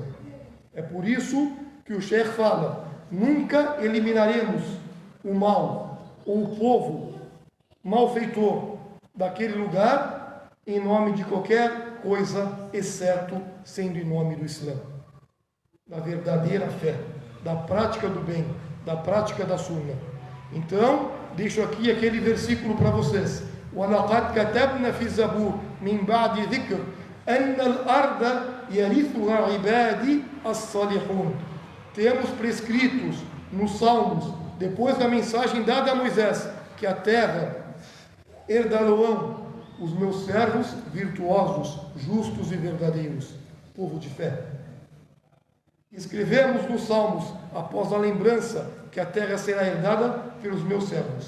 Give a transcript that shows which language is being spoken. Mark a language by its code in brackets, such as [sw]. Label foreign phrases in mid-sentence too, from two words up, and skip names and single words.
[pt] É por isso que o Sheikh fala: nunca eliminaremos o mal ou o povo malfeitor daquele lugar em nome de qualquer coisa, exceto sendo em nome do Islã, da verdadeira fé, da prática do bem, da prática da sunna. Então, deixo aqui aquele versículo para vocês. [ar] وَلَقَدْ كَتَبْنَا فِي الزَّبُورِ مِنْ بَعْدِ ذِكْرٍ أَنَّ الْأَرْضَ يَرِثُهَا عِبَادِي الصَّالِحُونَ. [pt] Temos prescritos nos Salmos, depois da mensagem dada a Moisés, que a terra herdarão os meus servos virtuosos, justos e verdadeiros, povo de fé. Escrevemos nos Salmos, após a lembrança, que a terra será herdada pelos meus servos.